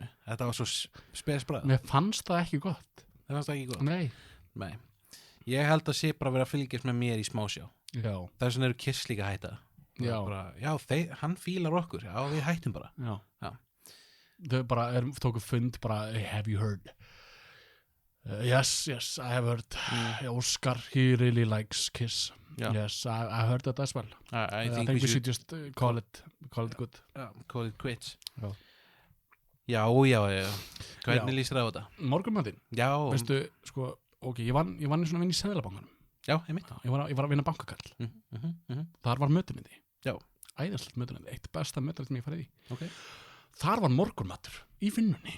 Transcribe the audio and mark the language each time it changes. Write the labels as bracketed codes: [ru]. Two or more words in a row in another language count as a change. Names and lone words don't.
[is] Þetta var svo spes bragð. Mér fannst það ekki gott. Það fannst það ekki gott? Nei. Ég held að sé bara vera að fylgjast með mér í smásjá. Já. Þess vegna eru Kiss líka hætta. Já. Hann fílar okkur. Já, við hættum bara. Já. Þau bara tóku fund bara, [en] have you heard? Yes, I have heard. Oscar, he really likes Kiss. Yeah. Yes, I heard that as well. I think we should just call it good. Call it quits. [is] Já. Hvernig líst þér á þetta? Morgunmatinn? Já. Veistu, sko, ég vann í svona vinn í Seðlabankanum. Já, einmitt. Ég var að vinna bankakarl. Þar var mötunindi. Já. Æðislegt mötunindi. Eitt besta mötunindi sem ég farið í. Okay. Þar var morgunmatur í vinnunni.